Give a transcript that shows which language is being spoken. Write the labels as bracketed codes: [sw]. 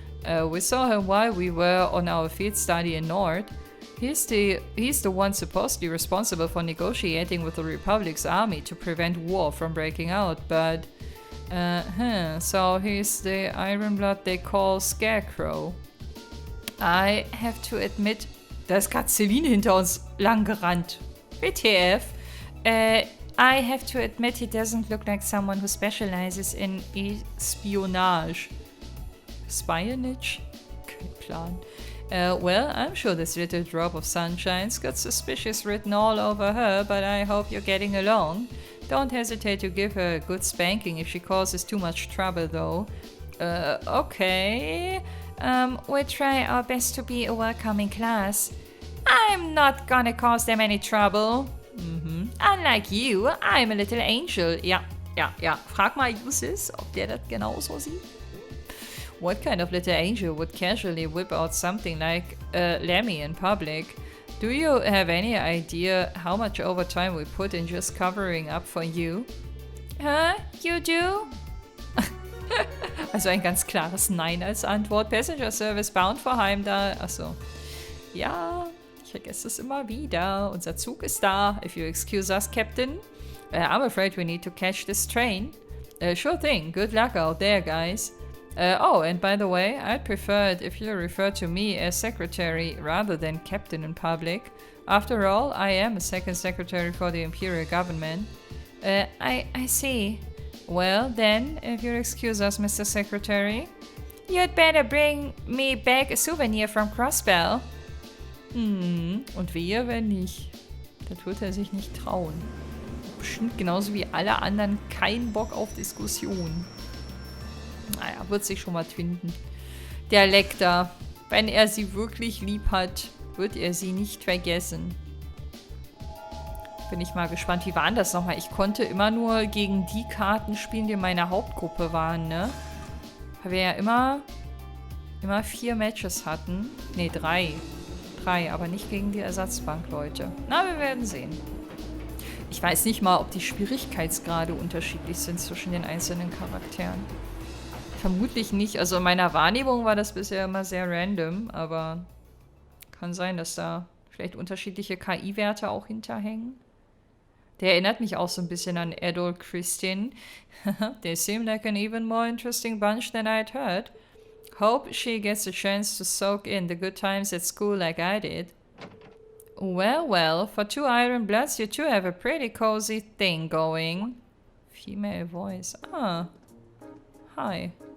[en] We saw him while we were on our field study in NOCH. He's the one supposedly responsible for negotiating with the Republic's army to prevent war from breaking out, but... so he's the Ironblood they call Scarecrow. I have to admit... [de] Da ist gerade Celine hinter uns lang gerannt. [en] WTF? I have to admit he doesn't look like someone who specializes in espionage. [de] Spionage? Kein Plan. [en] Well, I'm sure this little drop of sunshine's got suspicious written all over her, but I hope you're getting along. Don't hesitate to give her a good spanking if she causes too much trouble, though. Okay. We'll try our best to be a welcoming class. I'm not gonna cause them any trouble. Unlike you, I'm a little angel. [de] Ja. Frag mal Usis, ob der das genauso sieht. [en] What kind of little angel would casually whip out something like Lemmy in public? Do you have any idea how much overtime we put in just covering up for you? Huh? You do? [de] Also ein ganz klares Nein als Antwort. [en] Passenger Service bound for Heimdall. [de] Achso. Ja, ich vergesse es immer wieder. Unser Zug ist da. [en] If you excuse us, Captain. I'm afraid we need to catch this train. Sure thing. Good luck out there, guys. Oh, and by the way, I'd prefer it if you refer to me as secretary rather than captain in public. After all, I am a second secretary for the Imperial government. I see. Well, then, if you'll excuse us, Mr. Secretary. You'd better bring me back a souvenir from Crossbell. [de] Und wehe, wenn nicht. Das wird er sich nicht trauen. Bestimmt genauso wie alle anderen keinen Bock auf Diskussion. Naja, wird sich schon mal finden. Der Lecter, wenn er sie wirklich lieb hat, wird er sie nicht vergessen. Bin ich mal gespannt. Wie war denn das nochmal? Ich konnte immer nur gegen die Karten spielen, die in meiner Hauptgruppe waren, ne? Weil wir ja immer 4 Matches hatten. Ne, 3. 3, aber nicht gegen die Ersatzbank, Leute. Na, wir werden sehen. Ich weiß nicht mal, ob die Schwierigkeitsgrade unterschiedlich sind zwischen den einzelnen Charakteren. Vermutlich nicht. Also in meiner Wahrnehmung war das bisher immer sehr random, aber kann sein, dass da vielleicht unterschiedliche KI-Werte auch hinterhängen. Der erinnert mich auch so ein bisschen an Adult Christian. [en] They seem like an even more interesting bunch than I'd heard. Hope she gets a chance to soak in the good times at school like I did. Well, well, for 2 Iron Bloods, you two have a pretty cozy thing going. Female voice. Ah. Hi.